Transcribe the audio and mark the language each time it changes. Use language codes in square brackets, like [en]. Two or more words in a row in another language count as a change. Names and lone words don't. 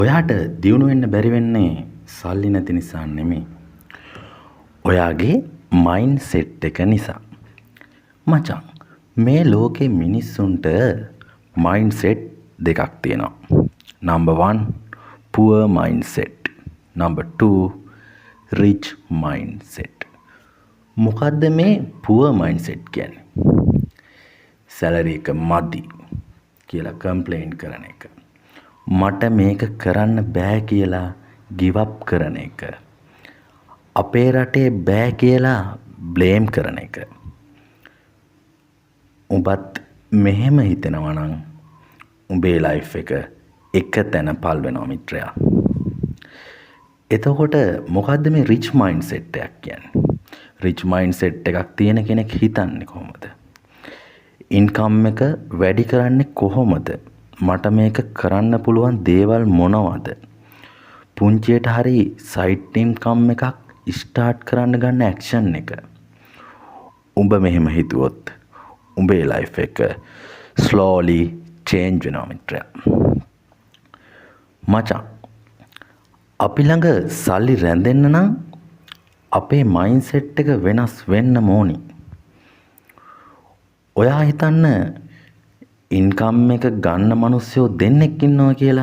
[si] ඔයාට දියුණු වෙන්න බැරි වෙන්නේ සල්ලි නැති නිසා නෙමෙයි. ඔයාගේ [en] mind set [si] එක නිසා. මචං මේ ලෝකේ මිනිස්සුන්ට [en] mind set [si] දෙකක් තියෙනවා. [en] number 1 poor mindset. number 2 rich mindset. [si] මොකද්ද මේ [en] poor mindset [si] කියන්නේ? salary එක මදි කියලා කම්ප්ලේන් කරන එක. මට මේක කරන්න බෑ කියලා [en] give up [si] කරන එක. අපේ රටේ බෑ කියලා blame කරන එක. උඹත් මෙහෙම හිතෙනවා නම් උඹේ life එක තැන පල් වෙනවා මිත්‍රයා. එතකොට මොකද්ද මේ [en] rich mindset [si] එකක් කියන්නේ? [en] rich mindset [si] එකක් තියෙන කෙනෙක් හිතන්නේ කොහොමද? income එක වැඩි කරන්නේ කොහොමද? මට මේක කරන්න පුළුවන් දේවල් මොනවද? පුංචියට හරි [en] side income [si] එකක් start කරන්න ගන්න action එක. උඹ මෙහෙම හිතුවොත් උඹේ life එක [en] slowly change [si] වෙනවා මිත්‍රයා. මචං අපි ළඟ සල්ලි රැඳෙන්න නම් අපේ mindset එක වෙනස් වෙන්න ඕනි. ඔයා හිතන්න income එක ගන්න මිනිස්සු දෙන්නෙක් ඉන්නවා කියලා.